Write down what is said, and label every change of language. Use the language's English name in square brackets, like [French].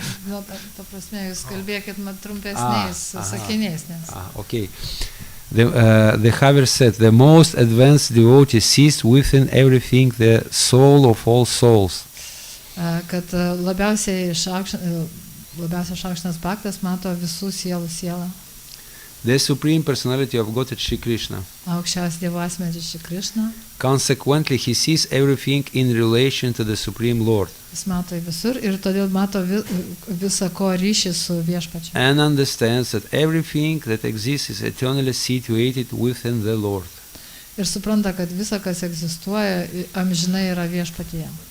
[Lithuanian] Nu, ta prasme, jūs kalbėkit trumpesniais sakiniais. [English] Okay. The Haver said, the most advanced devotee sees within everything the soul of all souls. [Lithuanian] Kad labiausiai šaukštinas bhaktas mato visų sielų sielą. [English] The Supreme Personality of Godhead Shri Krishna. [Lithuanian] Aukščiausias Dievo asmenys Shri Krishna. [English] Consequently, he sees everything in relation to the Supreme Lord. [Lithuanian] Jis mato visur ir todėl mato visą ko ryšį su viešpačiu. [English] And understands that everything that exists is eternally situated within the Lord. [Lithuanian] Ir supranta, kad visa, kas egzistuoja, amžinai yra viešpatyje.